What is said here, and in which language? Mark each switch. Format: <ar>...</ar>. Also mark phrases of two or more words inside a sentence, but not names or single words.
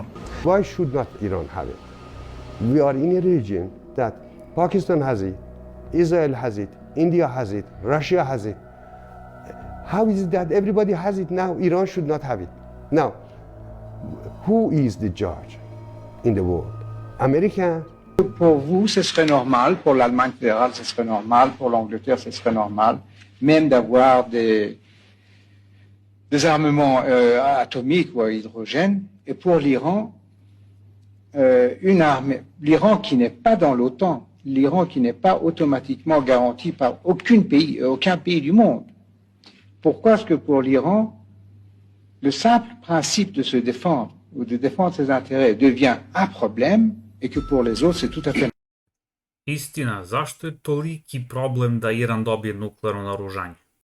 <en>Why should not Iran have it? We are in a region that Pakistan has it, Israel has it, India has it, Russia has it. How is it that everybody has it now? Iran should not have it. Now, who is the judge in the world? America?</en> <fr>Pour vous, ce serait normal, pour l'Allemagne fédérale, ce serait normal, pour l'Angleterre, ce serait normal, même d'avoir des armements atomiques ou à hydrogène. Et pour l'Iran, une armée, l'Iran qui n'est pas dans l'OTAN, l'Iran qui n'est pas automatiquement garanti par aucun pays du monde. Pourquoi est-ce que pour l'Iran, le simple principe de se défendre ou de défendre ses intérêts devient un problème et que pour les autres c'est tout à fait...</fr> <sr>Istina, zašto je toliki problem da Iran dobije nuklearno naoružanje?</sr>